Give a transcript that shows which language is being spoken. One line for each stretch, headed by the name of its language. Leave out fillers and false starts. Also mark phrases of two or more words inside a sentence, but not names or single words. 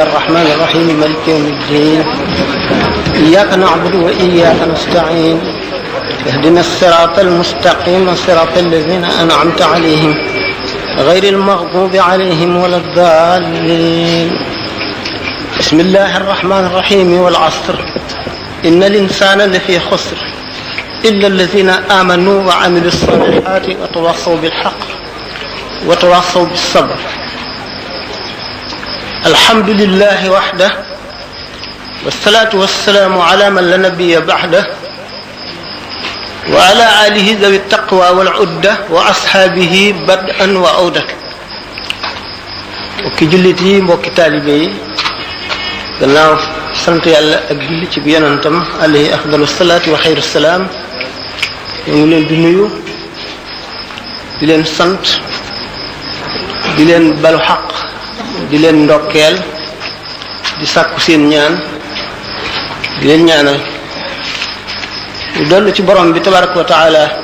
Arabic: الرحمن الرحيم مالك يوم الدين إياك نعبد وإياك نستعين اهدنا الصراط المستقيم صراط الذين أنعمت عليهم غير المغضوب عليهم ولا الضالين بسم الله الرحمن الرحيم والعصر إن الإنسان لفي خسر إلا الذين آمنوا وعملوا الصالحات وتواصوا بالحق وتواصوا بالصبر الحمد لله وحده والصلاة والسلام على من لا نبي بعده وعلى آله ذوي التقوى والعدة وأصحابه بدءا
Wolof: وعودة mbokki jullit yi mbokki taalibe yi gannaaw sant yàlla ak julli ci bi yonentam
Arabic: عليه أفضل الصلاة وخير السلام
Wolof: ñu ngi leen di nuyu di leen sant di leen balu xaq di leen ndokkeel di sàkku seen ñaan di leen ñaanal ñu dollu ci borom bi
Arabic: تبارك وتعالى